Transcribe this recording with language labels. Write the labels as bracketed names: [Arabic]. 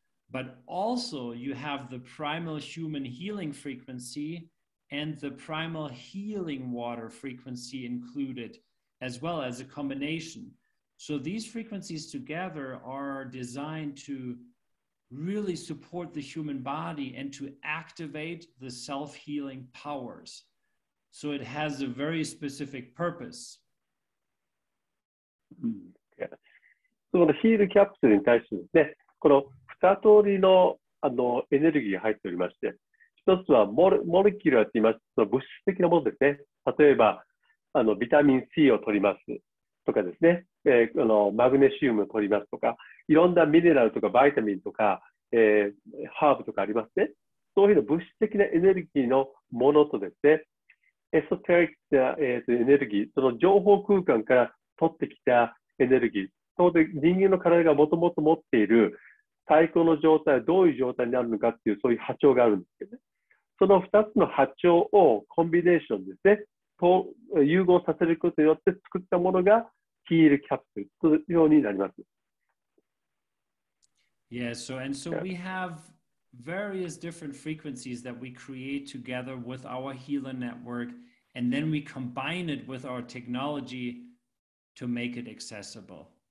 [English] But also you have the primal human healing frequency and the primal healing water frequency included, as well as a combination. So these frequencies together are designed to really support the human body and to activate the self-healing powers. So it has a very specific purpose. [Japanese] そのヒールキャプセルに対してですね、この2通りのエネルギーが入っておりまして、一つはモレキュラーと言いますと物質的なものですね。例えばビタミン C を取りますとかですね、マグネシウムを取りますとか、いろんなミネラルとかバイタミンとか、ハーブとかありますね。そういうの物質的なエネルギーのものとですね、エソテリックな、エネルギー、その情報空間から取ってきたエネルギー、それで人間の体がもともと持っている最高の状態はどういう状態になるのかっていうそういう波長があるんですけどね。その2つの波長をコンビネーションですね、と融合させることによって作ったものがヒールキャプスルというようになります。 [English] Yeah, so we have various different frequencies that we create together with our healer network, and then we combine it with our technology to make it accessible.